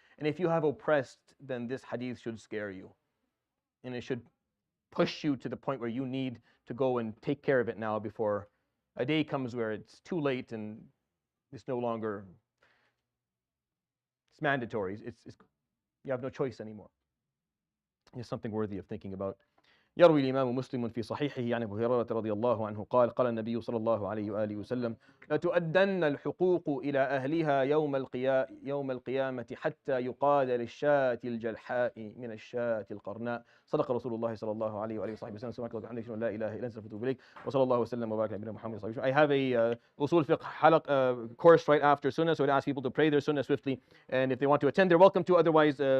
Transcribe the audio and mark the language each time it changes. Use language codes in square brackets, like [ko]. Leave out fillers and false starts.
[en] And if you have oppressed, then this hadith should scare you. And it should push you to the point where you need to go and take care of it now before a day comes where it's too late and it's no longer, it's mandatory. You have no choice anymore. It's something worthy of thinking about. [ar] يروي الإمام مسلم في صحيحه عن أبي هريرة رضي الله عنه قال قال النبي صلى الله عليه وآله وسلم لتؤدن الحقوق إلى أهلها يوم القيامة حتى يقاد للشاة الجلحاء من الشاة القرناء. صدق رسول الله صلى الله عليه وآله وصحبه وسلم. سبحانك اللهم وبحمدك لا إله إلا أنت أستغفرك وأتوب إليك وصلى الله وسلم وبارك على نبينا محمد صلى الله عليه وسلم. [en] I have a usul fiqh course right after sunnah, so I'd ask people to pray their sunnah swiftly, and if they want to attend, they're welcome to. Otherwise,